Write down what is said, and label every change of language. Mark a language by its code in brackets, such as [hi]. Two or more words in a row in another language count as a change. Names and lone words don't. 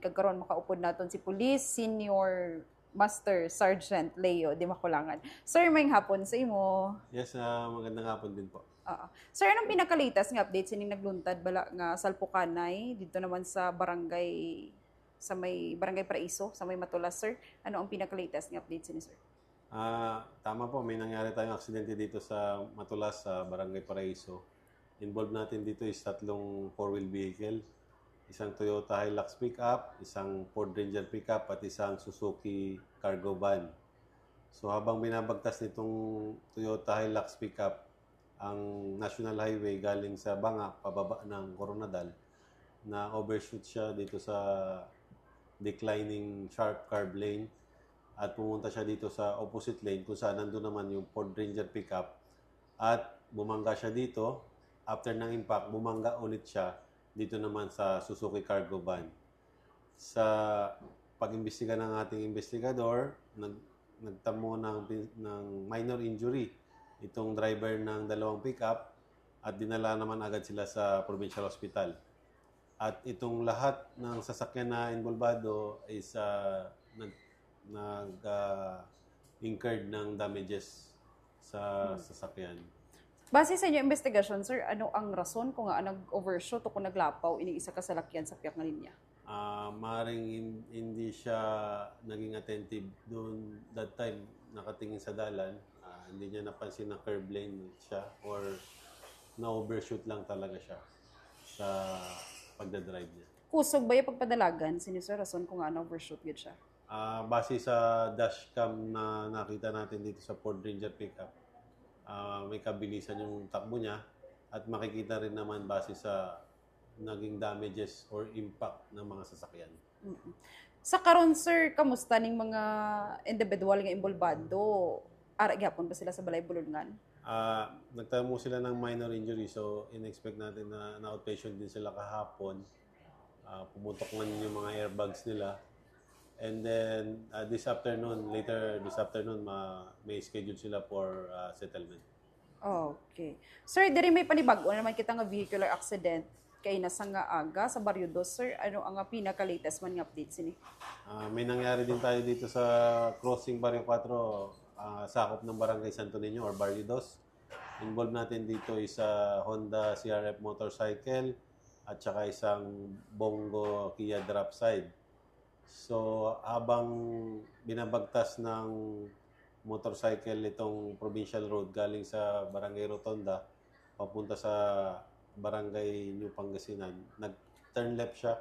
[hil] Kagkaroon makaupod naton si Police Senior Master Sergeant Leo Di Makulangan. Sir, may hapon sa imo. [tl] Yes, magandang hapon din po. [hil] Sir, anong pinakalitas nga update sining nagluntad bala nga salpukanay dito naman sa barangay sa may barangay Paraiso, sa may Matulas, sir? Ano ang pinakalitas nga update sini, sir? [tl] Tama po, may nangyari tayong aksidente dito sa Matulas, sa Barangay Paraiso. Involved natin dito is tatlong [en] four-wheel vehicle. [tl] Isang Toyota Hilux pickup, isang Ford Ranger pickup, at isang Suzuki cargo van. So habang binabagtas nitong Toyota Hilux pickup ang National Highway galing sa Banga, pababa ng Coronadal, na overshoot siya dito sa [en] declining sharp curve lane [tl] at pumunta siya dito sa [en] opposite lane [tl] kung saan nandun naman yung Ford Ranger pickup at bumangga siya dito. After ng impact, bumangga ulit siya dito naman sa Suzuki cargo van. Sa pag-imbestiga ng ating investigador, nagtamo ng [en] minor injury [tl] itong driver ng dalawang pickup at dinala naman agad sila sa provincial hospital. At itong lahat ng sasakyan na involvado is incurred ng damages sa sasakyan. [hil] Base sa inyo investigasyon, sir, ano ang rason kung nga nag-overshoot o kung naglapaw ini isa ka salakyan sa piyak nga linya? [tl] Maring hindi siya naging attentive doon [en] that time, [tl] nakatingin sa dalan. Hindi niya napansin na [en] curve lane [tl] siya or na-overshoot lang talaga siya sa pagdadrive niya. [hil] Kusog ba yung pagpadalagan? Sini, sir, rason kung nga na-overshoot yun siya? [tl] Base sa dashcam na nakita natin dito sa Ford Ranger pickup, may kabilisan yung takbo niya at makikita rin naman base sa naging damages or impact ng mga sasakyan. [hil] Sa karon, sir, kamusta ning mga individual nga involvado? Ara gyapon ba sila sa balay bulungan? [tl] Nagtamo sila ng [en] minor injury, [tl] so in-expect natin na outpatient din sila kahapon. Pumutok man yung mga airbags nila. [en] And then later this afternoon, [tl] may schedule sila for settlement. Okay. [hil] Sir, diri may panibago naman kita nga [en] vehicular accident [hil] kay nasa nga aga sa Barrio 2, sir. Ano ang pinaka-latest man nga update sini? [tl] May nangyari din tayo dito sa crossing Barrio 4, sakop ng Barangay Santo Niño or Barrio 2. Involved natin dito is Honda CRF motorcycle at saka isang Bongo Kia drop side. So, habang binabagtas ng motorcycle itong provincial road galing sa Barangay Rotonda papunta sa Barangay New Pangasinan, nag-turn left siya.